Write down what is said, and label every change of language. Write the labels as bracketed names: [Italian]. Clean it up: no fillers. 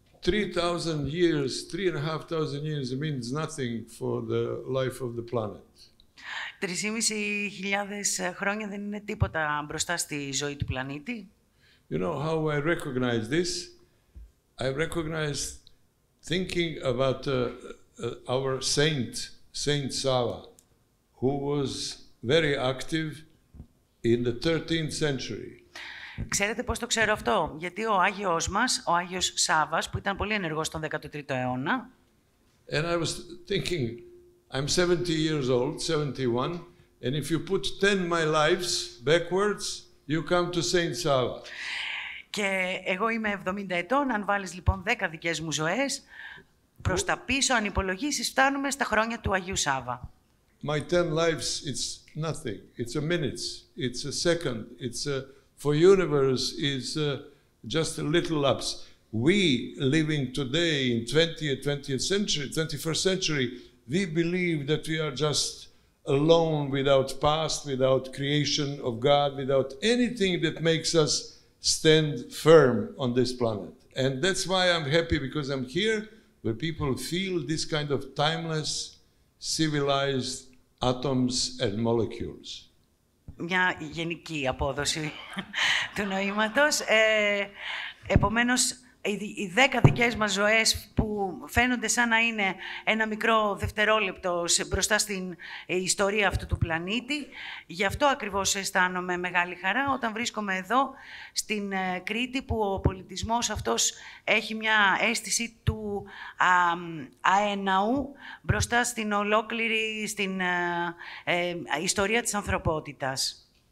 [English] 3,000 years, 3,500 years means nothing for the life of the planet. [Greek] 3.500 χρόνια δεν είναι τίποτα μπροστά στη ζωή του πλανήτη. [English] You know how I recognize this? I recognize thinking about our Saint Sava, who was very active in the 13th century. [Greek] Ξέρετε πώς το ξέρω αυτό? Γιατί ο Άγιος μας, ο Άγιος Σάβας, που ήταν πολύ ενεργός στον 13ο αιώνα, [English] and I was thinking, I'm 70 years old, 71, and if you put 10 my lives backwards, you come to Saint Sava. [Greek] Και εγώ είμαι 70 ετών, αν βάλεις λοιπόν 10 δικές μου ζωές, προς τα πίσω, αν υπολογίσεις, φτάνουμε στα χρόνια του Αγίου Σάβα. [English] my 10 lives, it's nothing. It's a minute, it's a second, it's a, for universe is just a little lapse. We living today in 20th century, 21st century, we believe that we are just alone without past, without creation of God, without anything that makes us stand firm on this planet. And that's why I'm happy, because I'm here where people feel this kind of timeless, civilized atoms and molecules. [Greek] Μια γενική απόδοση του νοήματος. Επομένως, οι 10 δικές μας ζωές που φαίνονται σαν να είναι ένα μικρό δευτερόλεπτο μπροστά στην ιστορία αυτού του πλανήτη. Γι' αυτό ακριβώς αισθάνομαι μεγάλη χαρά όταν βρίσκομαι εδώ στην Κρήτη, που ο πολιτισμός αυτός έχει μια αίσθηση του αέναου μπροστά στην ολόκληρη στην ιστορία της ανθρωπότητας.